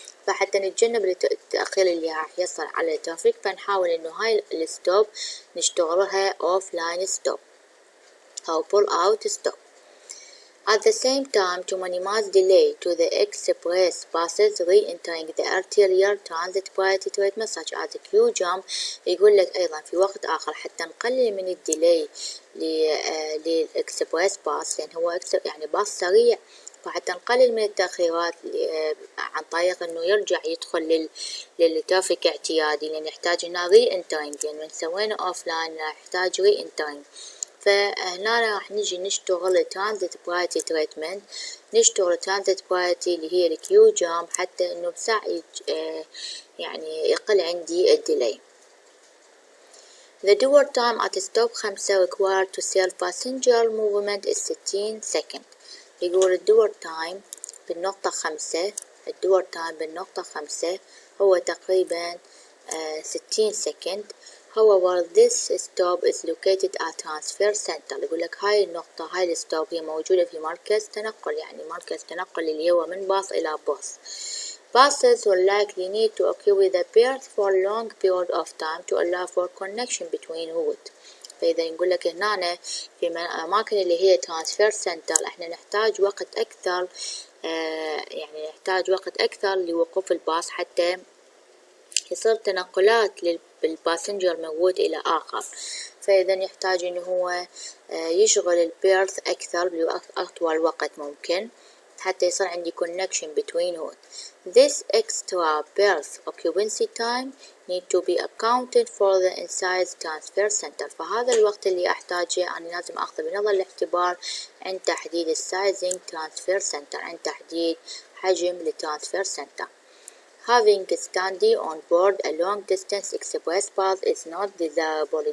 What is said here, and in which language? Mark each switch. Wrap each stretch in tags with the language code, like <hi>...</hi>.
<ar>فحتى نتجنب التأخير اللي راح يصل على الترافيك فنحاول إنه هاي الستوب نشتغلها أوفلاين ستوب أو pull out stop.</ar> <en>At the same time, to minimize delay to the express buses re-entering the arterial transit priority treatment such as the queue jump.</en> <ar>يقول لك أيضا في وقت آخر حتى نقلل من الديلي للإكسبريس باص لأن هو يعني باص سريع، فحتى نقلل من التأخيرات عن طريق إنه يرجع يدخل للترافيك اعتيادي، لأن يحتاج هنا re-entering، يعني من سوينا offline يحتاج re-entering. فهنا راح نجي نشتغل ترانزيت برايورتي تريتمنت، نشتغل ترانزيت برايورتي اللي هي الكيو جامب حتى انه بساعة يعني يقل عندي الديلي.</ar> <en>The door time at stop 5 required to sell passenger movement is 60 second.</en> <ar>يقول الدور تايم بالنقطة 5، الدور تايم بالنقطة 5 هو تقريبا 60 سكند.</ar> <en>However, this stop is located at transfer center.</en> <ar>يقول لك هاي النقطة، هاي الستوب هي موجودة في مركز تنقل، يعني مركز تنقل اللي هو من باص إلى باص.</ar> <en>Buses will likely need to occupy the berth for a long period of time to allow for connection between routes.</en> <ar>فإذا نقول لك هنا في الأماكن اللي هي ترانسفير سنتر احنا نحتاج وقت أكثر، يعني نحتاج وقت أكثر لوقوف الباص حتى يصير تنقلات للباسنجر من وود إلى آخر. فإذا يحتاج إنه هو يشغل البيرث أكثر لأطول وقت ممكن حتى يصير عندي</ar> <en>connection between routes. This extra berth occupancy time need to be accounted for the inside transfer center.</en> <ar>فهذا الوقت اللي أحتاجه أنا لازم أخذه بنظر الاعتبار عند تحديد السايزنج transfer center، عند تحديد حجم الترانسفير سنتر.</ar> <en>Having standing on board a long distance express bus is not desirable.</en>